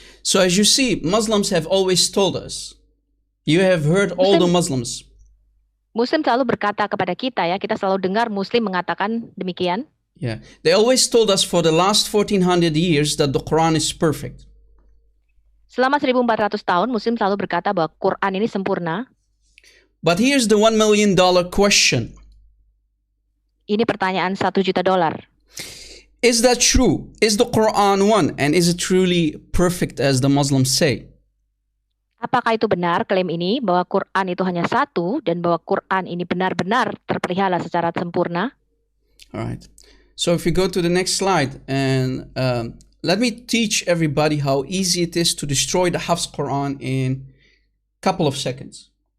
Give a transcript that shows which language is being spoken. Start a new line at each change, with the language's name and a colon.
English: So as you see, Muslims have always told us. You have heard all the Muslims.
Indonesian: Muslim selalu berkata kepada kita ya, kita selalu dengar Muslim mengatakan demikian.
English: Yeah. They always told us for the last 1400 years that the Quran is perfect.
Indonesian: Selama 1400 tahun Muslim selalu berkata bahwa Quran ini sempurna.
English: But here's the $1 million question.
Indonesian: Ini pertanyaan $1 juta.
English: Is that true? Is the Quran one? And is it truly perfect as the Muslims say?
Indonesian: Apakah itu benar klaim ini bahwa Quran itu hanya satu dan bahwa Quran ini benar-benar terpelihara secara sempurna?
English: Alright. So if you go to the next slide, and let me teach everybody how easy it is to destroy the Hafs Quran in a couple of seconds.